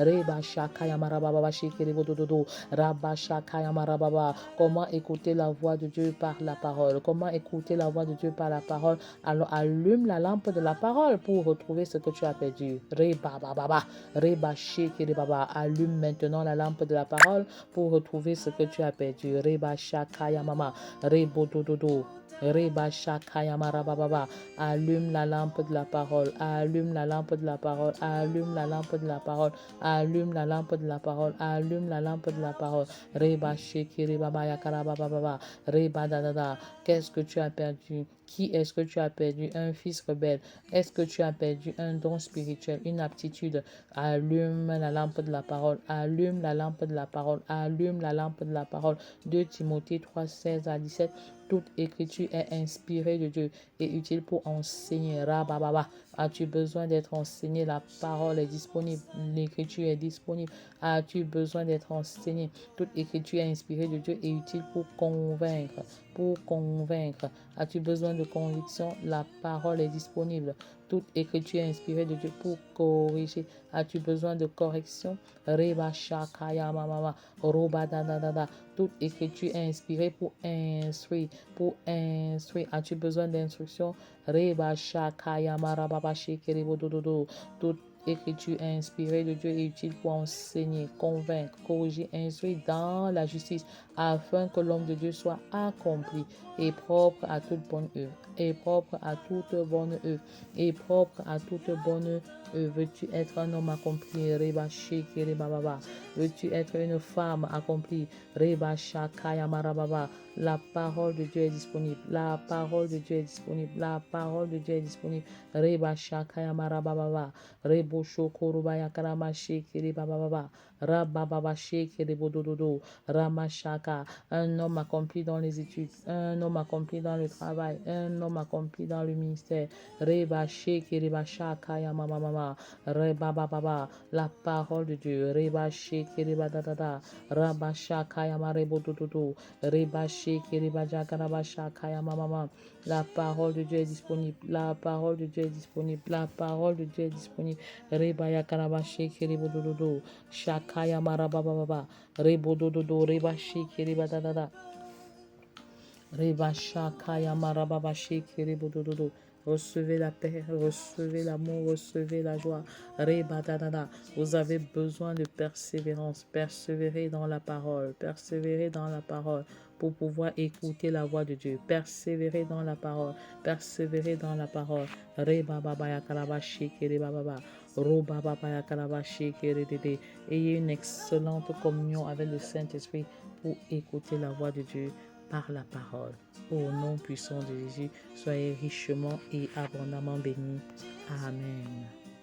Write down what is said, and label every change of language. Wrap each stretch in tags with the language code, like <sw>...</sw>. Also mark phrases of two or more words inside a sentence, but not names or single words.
<fr>Comment écouter la voix de Dieu par la parole? Comment écouter la voix de Dieu par la parole? Alors allume la lampe de la parole pour retrouver ce que tu as perdu. Allume maintenant la lampe de la parole pour retrouver ce que tu as perdu. Reba shakaya mama. Rebo dododo. Reba shakaya marababa. Allume la lampe de la parole. Allume la lampe de la parole. Allume la lampe de la parole. Allume la lampe de la parole. Allume la lampe de la parole. Reba shekiri baba yakarababa. Reba dadada. Qu'est-ce que tu as perdu? Qui est-ce que tu as perdu? Un fils rebelle. Est-ce que tu as perdu un don spirituel, une aptitude? Allume la lampe de la parole. Allume la lampe de la parole. Allume la lampe de la parole. 2 Timothée 3, 16 à 17. Toute écriture est inspirée de Dieu et utile pour enseigner. Rabababa. As-tu besoin d'être enseigné? La parole est disponible. L'écriture est disponible. As-tu besoin d'être enseigné? Toute écriture est inspirée de Dieu et utile pour convaincre. Pour convaincre. As-tu besoin de conviction? La parole est disponible. Toute écriture est inspirée de Dieu pour corriger. As-tu besoin de correction? Reba shakaya mama. Roba da. Toute écriture est inspirée pour instruire. Pour instruire. As-tu besoin d'instruction? Reba shakaya marababa shekeribo dododo. Toute écriture inspirée de Dieu est utile pour enseigner, convaincre, corriger, instruire dans la justice afin que l'homme de Dieu soit accompli et propre à toute bonne œuvre, et propre à toute bonne œuvre, et propre à toute bonne œuvre. Veux-tu être un homme accompli? Reba shiki reba baba. Veux-tu être une femme accomplie? Reba shakaya marababa. La parole de Dieu est disponible. La parole de Dieu est disponible. La parole de Dieu est disponible. Reba shakaya marababa. Rebo shokoroba yakarama shiki reba baba. Rababa shiki rebo dododo. Ramashaka. Un homme accompli dans les études. Un homme accompli dans le travail. Un homme accompli dans le ministère. Reba shiki reba shakaya mama. Reba baba, la parole de Dieu. Reba sheke reba dadada. Raba shakaya marebo dododo. Reba sheke reba jagaraba shakaya mama. La parole de Dieu est disponible. La parole de Dieu est disponible. La parole de Dieu est disponible. Reba yakaraba sheke rebo dododo. Shakaya maraba baba. Rebo dododo. Reba sheke reba dadada. Reba shakaya marababa sheke rebo dododo. Recevez la paix, recevez l'amour, recevez la joie. Reba dadada. Vous avez besoin de persévérance. Persévérez dans la parole. Persévérez dans la parole pour pouvoir écouter la voix de Dieu. Persévérez dans la parole. Persévérez dans la parole. Reba baba yakaraba sheke reba baba. Roba baba yakaraba sheke redede. Ayez une excellente communion avec le Saint-Esprit pour écouter la voix de Dieu par la parole. Au nom puissant de Jésus, soyez richement et abondamment bénis. Amen.</fr>